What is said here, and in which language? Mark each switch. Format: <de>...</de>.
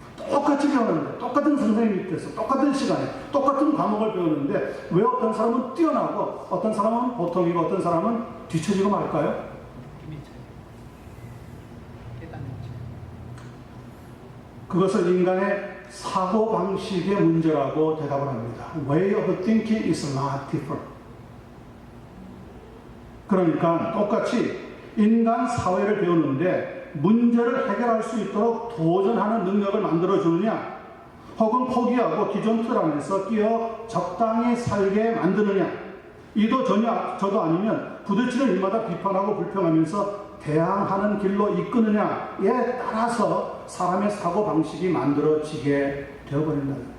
<ko>똑같이 배우는데 똑같은 선생님 밑에서 똑같은 시간에 똑같은 과목을 배우는데 왜 어떤 사람은 뛰어나고 어떤 사람은 보통이고 어떤 사람은 뒤처지고 말까요? 그것을 인간의 사고방식의 문제라고 대답을 합니다.</ko> <en>Way of thinking is not different.</en> <ko>그러니까 똑같이 인간 사회를 배우는데 문제를 해결할 수 있도록 도전하는 능력을 만들어주느냐 혹은 포기하고 기존 틀 안에서 끼어 적당히 살게 만드느냐 이도 전혀 저도 아니면 부딪히는 일마다 비판하고 불평하면서 대항하는 길로 이끄느냐에 따라서 사람의 사고방식이 만들어지게 되어버린다.</ko>